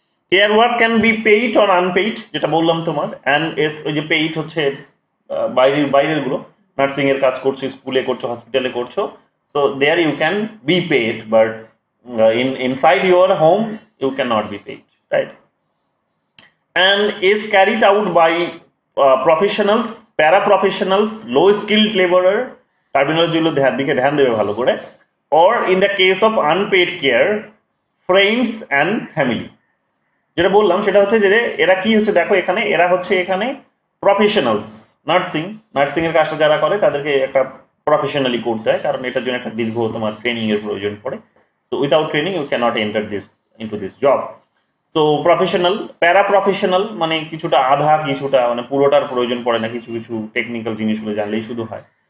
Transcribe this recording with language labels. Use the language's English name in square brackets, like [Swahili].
[English] care work can be paid on unpaid, [Bangla] যেটা বললাম তোমার। ওই যে পেইড হচ্ছে বাইরের গুলো, নার্সিং এর কাজ করছো, স্কুলে করছো, হসপিটালে করছো, [English] So there you can be paid, but inside your home you cannot be paid, right? And is carried out by professionals, para professionals, low skilled laborer, terminology [Bangla] গুলো দিকে ধ্যান দেবে ভালো করে, [English] or in the case of unpaid care, friends and family। [Bangla] যেটা বললাম সেটা হচ্ছে যে এরা কি হচ্ছে, দেখো এখানে এরা হচ্ছে এখানে প্রফেশনালস। নার্সিং এর কাজটা যারা করে তাদেরকে একটা প্রফেশনালি করতে হয়, কারণ এটার জন্য একটা দীর্ঘ তোমার ট্রেনিং এর প্রয়োজন পড়ে। [English] So without training you cannot enter into this job. [Bangla] So professional, প্যারা প্রফেশনাল মানে কিছুটা আধা, কিছুটা মানে পুরোটার প্রয়োজন পড়ে না, কিছু কিছু টেকনিক্যাল জিনিসগুলো জানলেই শুধু হয়।